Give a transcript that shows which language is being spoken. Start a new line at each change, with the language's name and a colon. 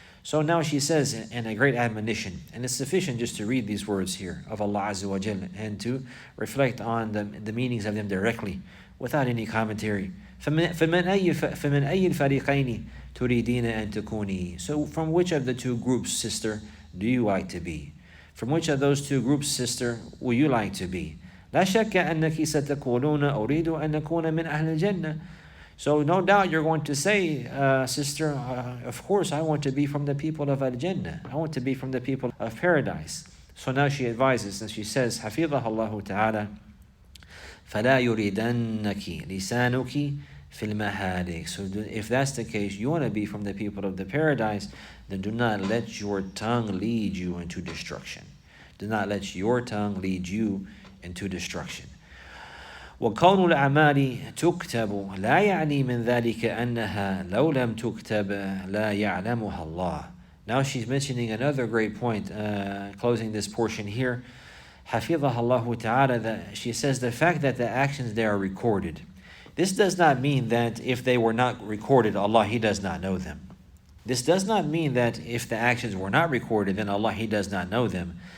English: So now she says in a great admonition, and it's sufficient just to read these words here of Allah Azza wa Jal and to reflect on the meanings of them directly without any commentary.
Arabic: فَمِنْ أَيِّ الْفَرِيقَيْنِ تُرِيدِينَ أَن تَكُونِي,
English: so from which of the two groups, sister, do you like to be? From which of those two groups, sister, will you like to be?
Arabic: لا شك أنك ستقولون أريد أن أكون من أهل الجنة.
English: So no doubt you're going to say, sister, of course I want to be from the people of Al-Jannah. I want to be from the people of paradise. So now she advises and she says,
Arabic: حفظها الله تعالى فلا يريدنك لسانك في المهالك.
English: So if that's the case, you want to be from the people of the paradise, then do not let your tongue lead you into destruction. Do not let your tongue lead you into destruction.
Arabic: وكون الأعمال تكتب لا يعني من ذلك أنها لو لم تكتب لا يعلمها الله.
English: Now she's mentioning another great point, closing this portion here.
Arabic: حفظها الله تعالى,
English: that she says the fact that the actions they are recorded. This does not mean that if they were not recorded, Allah, He does not know them. This does not mean that if the actions were not recorded, then Allah, He does not know them.